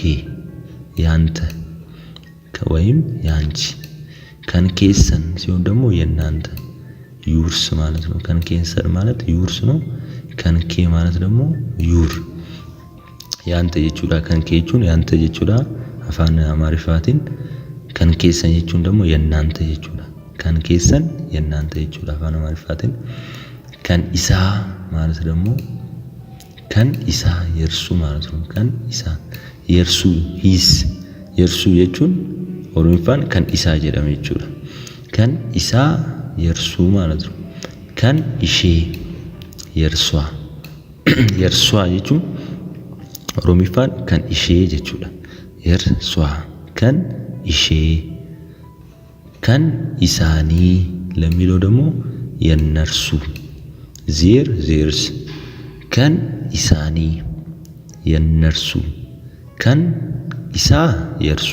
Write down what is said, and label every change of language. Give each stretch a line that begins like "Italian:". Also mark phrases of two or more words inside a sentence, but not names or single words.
Amharic: ያንተ ወይም ያንቺ ከንኬሰን ሲሆን ደግሞ የናንተ ዩርስ ማለት ነው። ከንኬሰን ማለት ዩርስ ነው። ከንኬ ማለት ደግሞ ዩር
Oromo: ያንተ jechuudha ከንኬ jechuun ያንተ jechuudha afaan amaariffaatiin ከንኬሰን jechuun
Amharic: ደግሞ የናንተ
Oromo: jechuudha ከንኬሰን የናንተ jechuudha afaan amaariffaatiin kan isaa
Amharic: ማለት ደግሞ
Oromo: kan isaa
Amharic: የርሱ ማለት ነው።
Oromo: kan isaa
Amharic: የርሱ ሂስ የርሱ
Oromo: jechuun Oromiffaan kan isaa jedhame jechuudha kan isaa
Amharic: የርሱ ማለት ነው።
Oromo: kan ishee
Amharic: የርሷ የርሷ
Oromo: jechuun Oromiffaan kan ishee jechuudha የርሷ kan ishee kan isaanii
Amharic: ለሚለው ደግሞ የነርሱ
English: their theirs
Oromo: kan isaanii
Amharic: የነርሱ
Oromo: kan isaa
Amharic: የርሱ